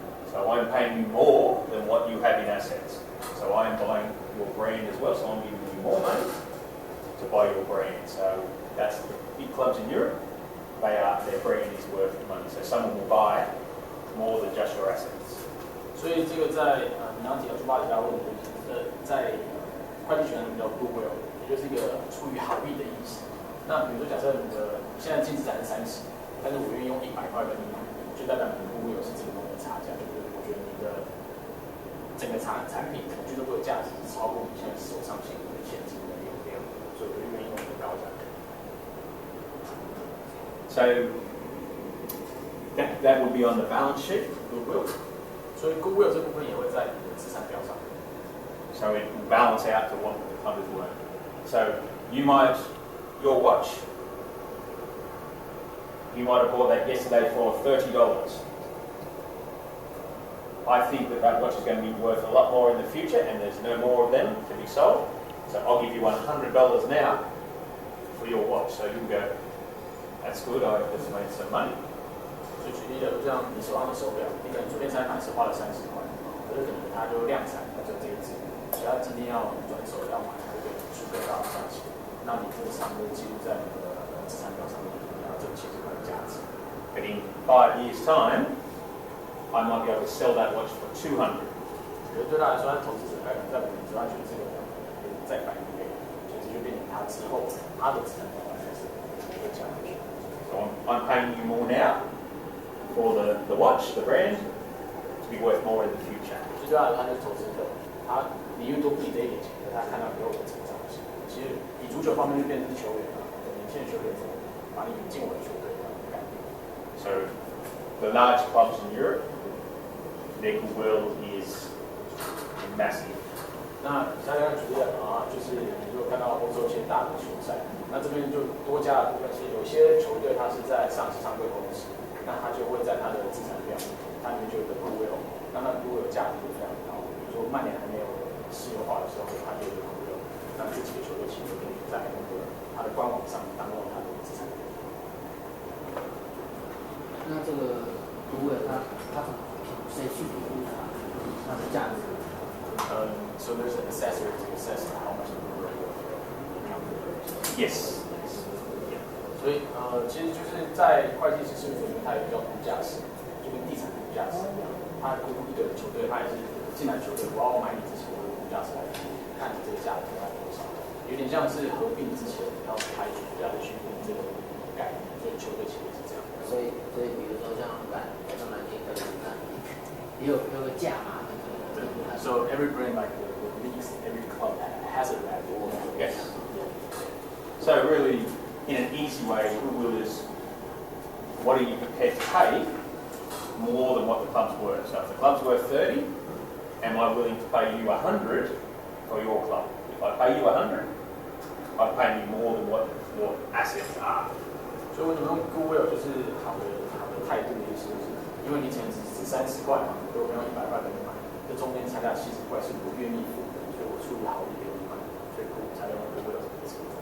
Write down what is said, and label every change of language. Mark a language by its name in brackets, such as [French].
[English] So I'm paying you more than what you have in assets. So I'm buying your brand as well, so I'm giving you more money to buy your brand. So that's the big clubs in Europe. Their brand is worth money. So someone will buy more than just your assets. [Chinese] 所以这个在你刚刚提到巴黎大问题，在会计学上叫 goodwill， 也就是一个出于好意的意思。那比如说，假设你的现在净资产是30，但是我愿意用100块跟你买，就代表你的 goodwill是这个东西的差价，就是我觉得你的整个产品可能俱乐部的价值是超过你现在手上现有的现金的流量，所以我就愿意用更高价。 [English] So that would be on the balance sheet, goodwill. [Chinese] 所以 goodwill 这部分也会在你的资产表上。 [English] So it will balance out to what the club is worth. So your watch, you might have bought that yesterday for $30. I think that watch is going to be worth a lot more in the future, and there's no more of them to be sold. So I'll give you $100 now for your watch. So you'll go, that's good, I've just made some money. [Chinese] 所以举例的，就像你手上的手表，你可能昨天才买是花了30块，可是可能它就量产，它就这一只，只要今天要转手要买，它就可以出个到价钱。那你这个上面记录在你的上面，然后这个其实它的价值。 [English] But in 5 years' time, I might be able to sell that watch for 200. [Chinese] 对他来说，他投资者可能在5年之后，他觉得这个再翻一倍，所以这就变成他之后他的资产表开始会降下去。 So I'm paying you more now for the watch, the brand, to be worth more in the future. 所以对他来说，他就是投资客，他宁愿多付你这一点钱，但他看到以后的成长性。其实以足球方面就变成是球员了，年轻的球员怎么把你引进我的球队的概念。 [English] So the large clubs in Europe, their goodwill is massive. [Chinese] 那像刚刚举例就是你如果看到欧洲一些大的球赛，那这边就多加了部分是有些球队它是在上市上柜公司，那它就会在它的资产表，它里面就有一个goodwill，那goodwill价值就非常高。比如说曼联还没有私有化的时候，它就有一个goodwill，那这几个球队其实可以在它的官网上当做它的资产表。那这个goodwill它谁去评估它的价值 [English] ？So there's an assessor to assess how much goodwill you have. Yes. [Chinese] 所以其实就是在会计师事务所里面，它有一个估价师，就跟地产估价师一样，他估一个球队，他也是进来球队，我要买你之前，我有估价师来看你这个价格大概多少，有点像是合并之前要开估价的去估这个概念，所以球队其实是这样。所以比如说像南京可能也有个价嘛。 [English] So every brand like the leagues, every club has a value. Yes. So really, in an easy way, goodwill is what are you prepared to pay more than what the club's worth. So if the club's worth 30, am I willing to pay you 100 for your club? If I pay you 100, I'm paying you more than what your assets are. [Chinese] 所以我们用goodwill就是好的态度的意思，就是因为你以前只30块嘛，如果用100块给你买，这中间差价70块是我愿意付的，所以我出于好意给你买，所以才用goodwill这个词。